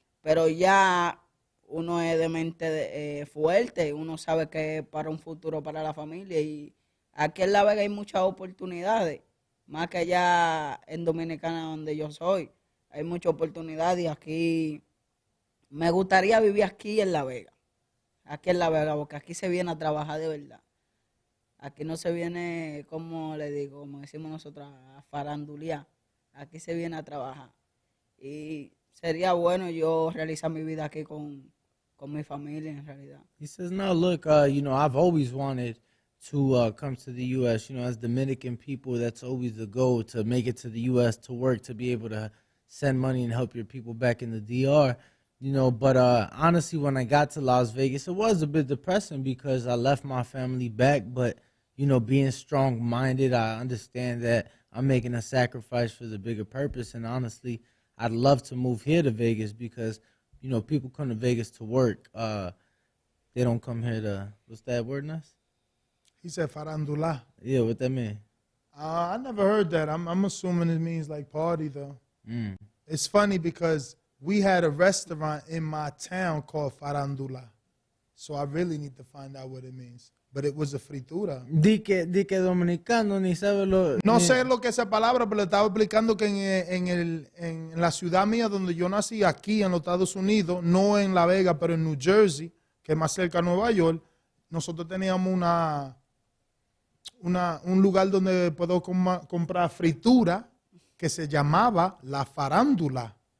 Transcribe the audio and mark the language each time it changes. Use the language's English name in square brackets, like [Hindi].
[Spanish] Pero ya uno es de mente fuerte, uno sabe que es para un futuro para la familia, y aquí en La Vega hay muchas oportunidades, más que allá en Dominicana donde yo soy, hay muchas oportunidades, y aquí me gustaría vivir aquí en La Vega, porque aquí se viene a trabajar de verdad. Aquí no se viene, como le digo, como decimos nosotros, a farandulear. aquí se viene a trabajar. Y sería bueno yo realizar mi vida aquí con mi familia en realidad. [English] He says, no, look, you know, I've always wanted to come to the U.S., you know, as Dominican people, that's always the goal, to make it to the U.S., to work, to be able to send money and help your people back in the DR, you know. But honestly, when I got to Las Vegas, it was a bit depressing because I left my family back. But, you know, being strong-minded, I understand that I'm making a sacrifice for the bigger purpose. And honestly, I'd love to move here to Vegas because, you know, people come to Vegas to work. They don't come here to, what's that word, Nas? He said farandula. Yeah, what that mean? I never heard that. I'm assuming it means like party, though. It's funny because we had a restaurant in my town called Farandula. So I really need to find out what it means. But it was a fritura. [Spanish] Di que dominicano ni sabe lo... No sé lo que es esa palabra, pero le estaba explicando que en la ciudad mía donde yo nací, aquí en los Estados Unidos, no en La Vega, pero en New Jersey, que es más cerca de Nueva York, nosotros teníamos un lugar donde puedo comprar fritura que se llamaba La Farándula.